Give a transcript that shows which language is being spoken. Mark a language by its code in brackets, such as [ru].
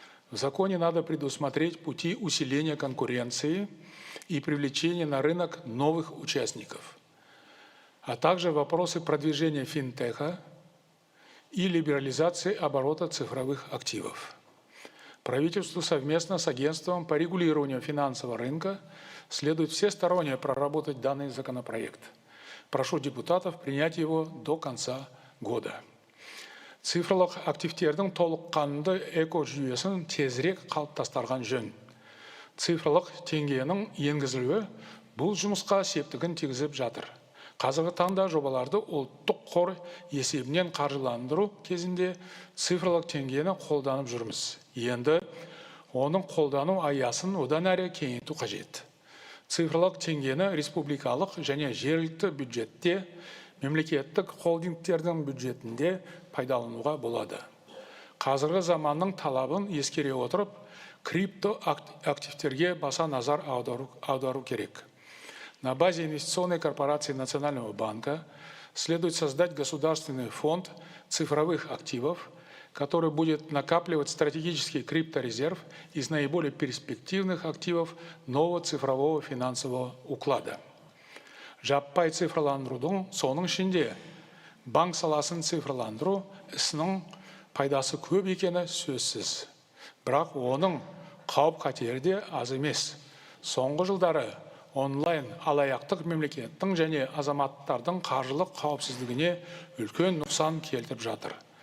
[ru] В законе надо предусмотреть пути усиления конкуренции и привлечения на рынок новых участников, а также вопросы продвижения финтеха и либерализации оборота цифровых активов. Правительству совместно с агентством по регулированию финансового рынка следует всесторонне проработать данный законопроект. Прошу депутатов принять его до конца года. [kk] Цифрлық активтердің толыққанды эко-жүйесін тезірек қалыптастырған жөн. Цифрлық теңгенің енгізілуі бұл жұмысқа септігін тигізіп жатыр. Қазіргі таңда жобаларды ұлттық қор есебінен қаржыландыру кезінде цифрлық теңгені қолданып жүрміз. Енді оның қолдану аясын одан әрі кеңейту қажет. Цифрлық теңгені республикалық және жергілікті бюджетте, мемлекеттік холдингтердің бюджетінде пайдалануға болады. Қазіргі заманның талабын ескере отырып, крипто активтерге баса назар аудару керек. [ru] На базе инвестиционной корпорации Национального банка следует создать государственный фонд цифровых активов, который будет накапливать стратегический крипторезерв из наиболее перспективных активов нового цифрового финансового уклада. [kk] Жаппай цифрландырудың соның ішінде банк саласын цифрландыру ісінің пайдасы көп екені сөзсіз. Бірақ оның қауіп қатері де аз емес. Соңғы жылдары онлайн алаяқтық мемлекеттің және азаматтардың қаржылық қауіпсіздігіне үлкен нұқсан келтіріп жатыр.